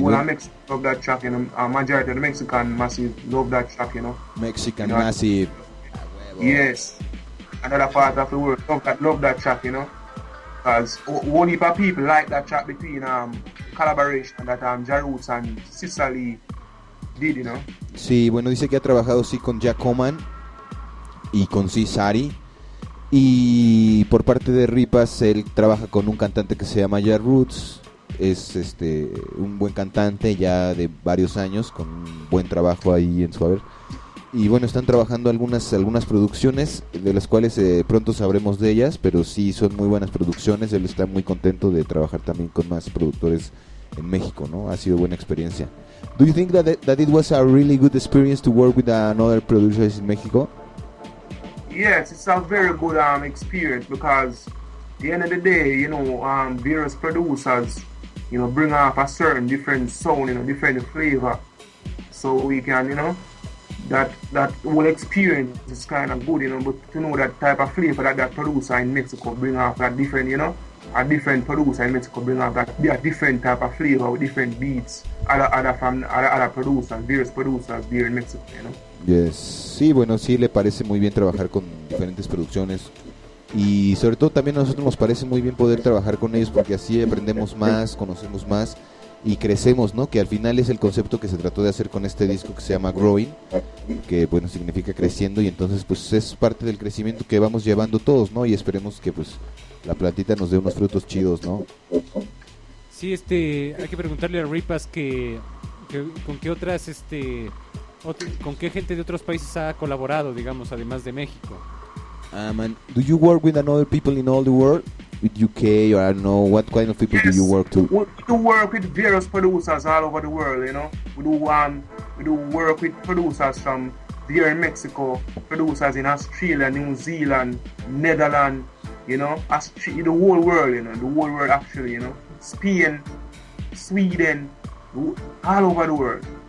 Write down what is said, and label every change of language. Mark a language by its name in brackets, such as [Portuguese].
[English] well, I Mexican love that track, you know. A majority of the Mexican massive love that track, you know. Mexican, you know, massive. Yes. Another part of the world love that track, you know. Because one heap of people like that track between collaboration that Ja Roots and Sicily did, you know. [Spanish] Sí, bueno, dice que ha trabajado sí con Jacoman y con Cesari. Y por parte de Ripas, él trabaja con un cantante que se llama Ja Roots. Es un buen cantante ya de varios años, con un buen trabajo ahí en su haber. Y bueno, están trabajando algunas producciones, de las cuales pronto sabremos de ellas, pero sí, son muy buenas producciones. Él está muy contento de trabajar también con más productores en México, ¿no? Ha sido buena experiencia. [English] Do you think that it was a really good experience to work with another producer in Mexico? Yes, it's a very good experience, because at the end of the day, you know, various producers, you know, bring up a certain different sound, you know, different flavor, so we can, you know, that whole experience is kind of good, you know, but to know that type of flavor that producer in Mexico bring up, that different, you know, a different producer in Mexico bring up that different type of flavor with different beats, other producers, various producers there in Mexico, you know. [Spanish] Yes, sí, bueno, sí, le parece muy bien trabajar con diferentes producciones. Y sobre todo también a nosotros nos parece muy bien poder trabajar con ellos, porque así aprendemos más, conocemos más y crecemos, ¿no? Que al final es el concepto que se trató de hacer con este disco que se llama Growing, que bueno, significa creciendo, y entonces pues es parte del crecimiento que vamos llevando todos, ¿no? Y esperemos que pues la plantita nos dé unos frutos chidos, ¿no? Sí, hay que preguntarle a Ripas que con qué otras con qué gente de otros países ha colaborado, digamos, además de México. [English] Man, do you work with another people in all the world? With UK, or I don't know, what kind of people yes, do you work to? We do work with various producers all over the world, you know. We do work with producers from here in Mexico, producers in Australia, New Zealand, Netherlands, you know, the whole world, you know, the whole world actually, you know, Spain, Sweden, all over the world.